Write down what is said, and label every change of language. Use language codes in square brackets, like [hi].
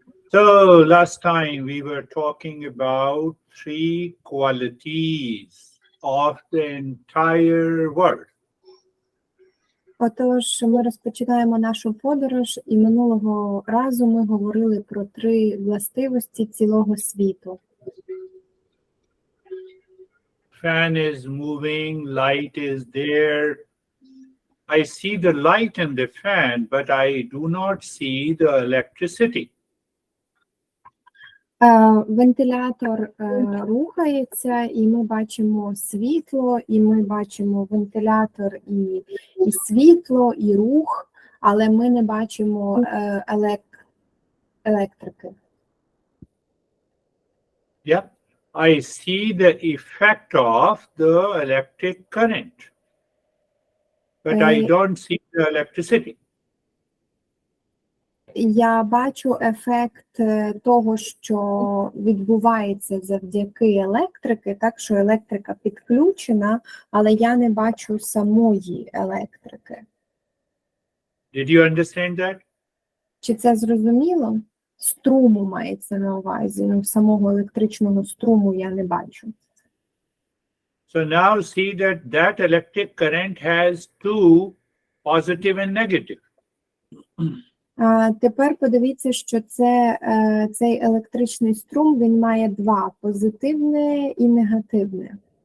[en] So last time we were talking about three qualities of the entire world. [uk] Отож, ми розпочинаємо нашу подорож, і минулого разу ми говорили про 3 властивості цілого світу. [en] Fan is moving, light is there. I see the light in the fan, but I do not see the electricity. [uk] Вентилятор рухається, і ми бачимо світло, і ми бачимо вентилятор і світло, і рух, але ми не бачимо електрики. [en] Yeah, I see the effect of the electric current, but I don't see the electricity. [uk] Я бачу ефект того, що відбувається завдяки електрики, так що електрика підключена, але я не бачу самої електрики. [en] Did you understand that? [uk] Чи це зрозуміло? Струму мається на увазі, самого електричного струму я не бачу. [en] So now see that electric current has two, positive and negative. [uk] Тепер подивіться, що цей електричний струм, він має 2 – позитивне і негативне.